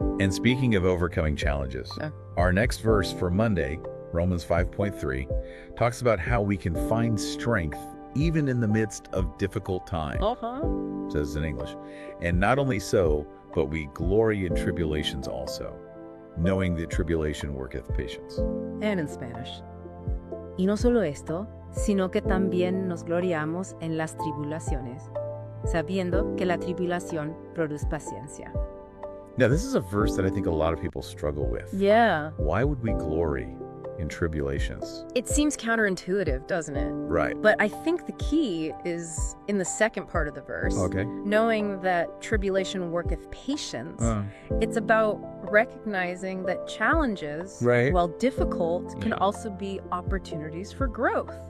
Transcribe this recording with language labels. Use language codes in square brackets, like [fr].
[en] And speaking of overcoming challenges, our next verse for Monday, Romans 5:3, talks about how we can find strength even in the midst of difficult times, says in English. And not only so, but we glory in tribulations also, knowing that tribulation worketh patience. And in Spanish. [es] Y no solo esto, sino que también nos gloriamos en las tribulaciones, sabiendo que la tribulación produce paciencia. [en] Now, this is a verse that I think a lot of people struggle with. Yeah. Why would we glory in tribulations. It seems counterintuitive, doesn't it? Right. But I think the key is in the second part of the verse. Okay. Knowing that tribulation worketh patience. It's about recognizing that challenges, while difficult, can also be opportunities for growth.